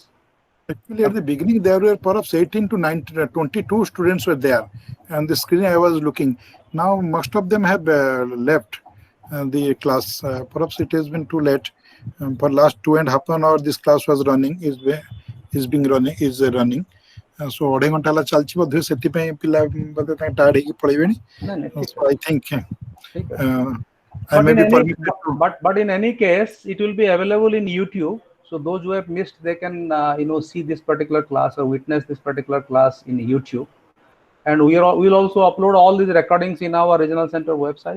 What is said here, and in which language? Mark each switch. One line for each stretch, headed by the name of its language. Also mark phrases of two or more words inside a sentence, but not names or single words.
English: Actually, at the beginning, there were perhaps 18 to 19, 22 students were there. And the screen I was looking. Now, most of them have left the class. Perhaps it has been too late. For last 2.5 hours, this class was running, is running. So,
Odia: ଅଢ଼େଇ ଘଣ୍ଟା ହେଲା ଚାଲିଛି ବୋଧେ ସେଥିପାଇଁ ପିଲା ବୋଧେ ତାଙ୍କ ଟାୟାର୍ଡ ହେଇକି ପଳେଇବେଣି.
English: So I think I may be permitted to. But in any case, it will be available in YouTube. So those who have missed, they can see this particular class or witness this particular class in YouTube. And we'll also upload all these recordings in our regional center website.